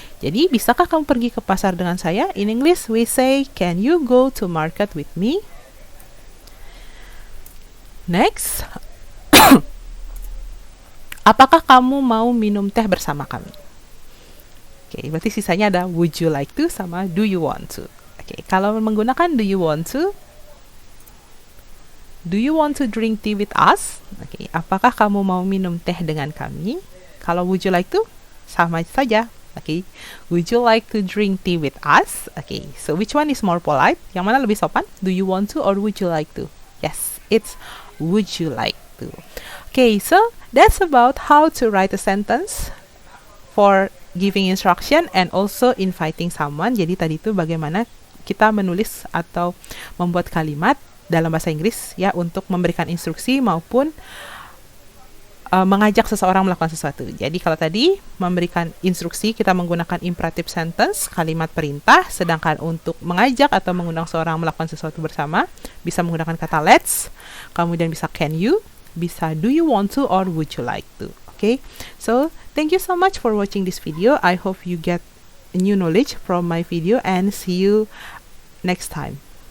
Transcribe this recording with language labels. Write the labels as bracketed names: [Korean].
[Indonesian] Jadi, bisakah kamu pergi ke pasar dengan saya? [English] In English, we say, can you go to market with me? Next. [Indonesian] Apakah kamu mau minum teh bersama kami? Okay, berarti sisanya ada [English] would you like to [Indonesian] sama [English] do you want to. [Indonesian] Okay, kalau menggunakan [English] do you want to? Do you want to drink tea with us? [Indonesian] Okay, apakah kamu mau minum teh dengan kami? Kalau [English] would you like to, sama saja. Okay, would you like to drink tea with us? Okay, so which one is more polite? [Indonesian] Yang mana lebih sopan? [English] Do you want to or would you like to? Yes, it's would you like to. Okay, so that's about how to write a sentence for giving instruction and also inviting someone. [Indonesian] Jadi tadi itu bagaimana kita menulis atau membuat kalimat dalam bahasa Inggris ya untuk memberikan instruksi maupun mengajak seseorang melakukan sesuatu. Jadi kalau tadi memberikan instruksi kita menggunakan imperative sentence, kalimat perintah, sedangkan untuk mengajak atau mengundang seseorang melakukan sesuatu bersama bisa menggunakan kata let's, kemudian bisa can you, bisa do you want to or would you like to. [English] Okay, so thank you so much for watching this video. I hope you get new knowledge from my video and see you next time.